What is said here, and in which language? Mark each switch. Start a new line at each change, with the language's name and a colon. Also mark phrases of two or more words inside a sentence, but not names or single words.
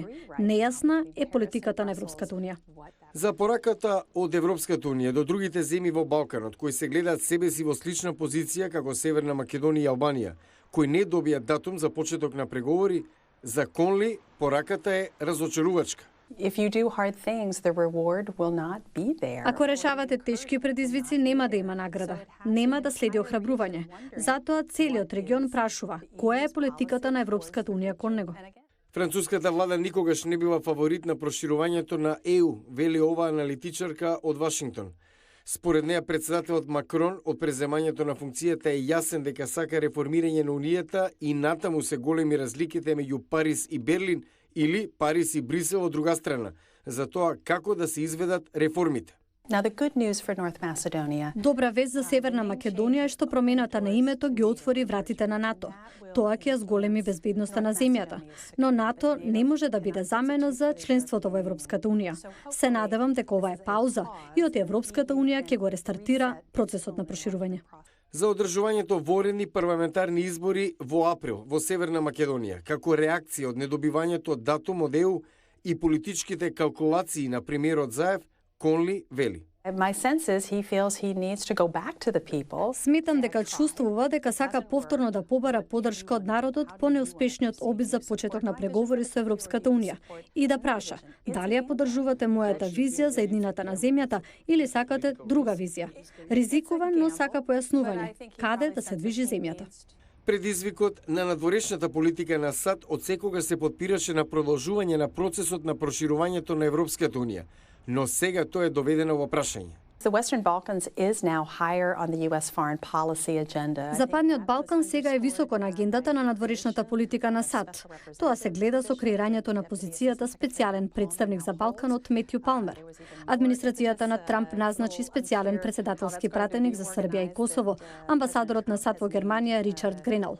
Macedonian: Нејасна е политиката на Европската унија. За пораката од Европската унија до другите земји во Балканот, кои се гледаат себе си во слична позиција како Северна Македонија и Албанија, кои не добија датум за почеток на преговори, За Конли пораката е разочарувачка.
English: If you do hard things, the reward will not be there.
Macedonian: Ако решавате тешки предизвици, нема да има награда. Нема да следи охрабрување. Затоа целиот регион прашува која е политиката на Европската унија кон него. Француската влада никогаш не била фаворит на проширувањето на ЕУ, вели оваа аналитичарка од Вашингтон. Според неа, председателот Макрон од преземањето на функцијата е јасен дека сака реформирање на Унијата и натаму се големи разликите меѓу Париз и Берлин или Париз и Брисел од друга страна, за тоа како да се изведат реформите.
English: Now, the good news for North Macedonia.
Macedonian: Добра вест за Северна Македонија е што промената на името ги отвори вратите на НАТО. Тоа ќе ја зголеми безбедноста на земјата. Но НАТО не може да биде замена за членството во Европската унија. Се надевам дека ова е пауза и од Европската унија ќе го рестартира процесот на проширување. За одржувањето воредни парламентарни избори во април во Северна Македонија, како реакција од недобивањето датум од ЕУ и политичките калкулации на премиерот Заев, Конли вели.
English: My sense is he feels he needs to go back to the people.
Macedonian: Сметам дека чувствува дека сака повторно да побара поддршка од народот по неуспешниот обид за почеток на преговори со Европската унија и да праша дали ја поддржувате мојата визија за еднината на земјата или сакате друга визија. Ризикува, но сака појаснување каде да се движи земјата. Предизвикот на надворешната политика на САД од секогаш се подпираше на продолжување на процесот на проширувањето на Европската унија, но сега тоа е доведено во прашање.
English: The Western Balkans is now higher on the US foreign policy agenda.
Macedonian: Западниот Балкан сега е високо на агендата на надворешната политика на САД. Тоа се гледа со креирањето на позицијата специјален представник за Балканот Метју Палмер. Администрацијата на Трамп назначи специјален председателски пратеник за Србија и Косово, амбасадорот на САД во Германија Ричард Гренел.